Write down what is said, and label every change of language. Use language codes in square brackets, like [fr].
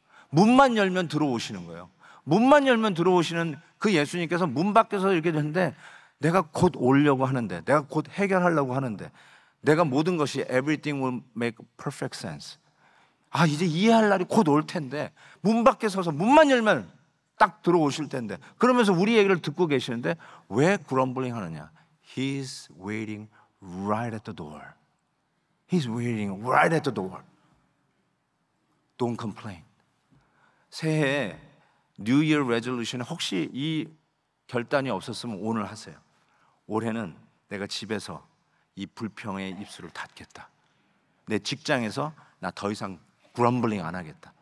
[ko] 문만 열면 들어오시는 거예요. 문만 열면 들어오시는 그 예수님께서 문 밖에서 이렇게 되는데, 내가 곧 오려고 하는데, 내가 곧 해결하려고 하는데, 내가 모든 것이 [en] everything will make perfect sense. [ko] 아, 이제 이해할 날이 곧 올 텐데 문 밖에 서서 문만 열면 딱 들어오실 텐데, 그러면서 우리 얘기를 듣고 계시는데 왜 그럼블링 하느냐? [en] He's waiting right at the door. He's waiting right at the door. Don't complain. [ko] 새해 [en] New Year Resolution [ko] 혹시 이 결단이 없었으면 오늘 하세요. 올해는 내가 집에서 이 불평의 입술을 닫겠다. 내 직장에서 나 더 이상 그럼블링 안 하겠다.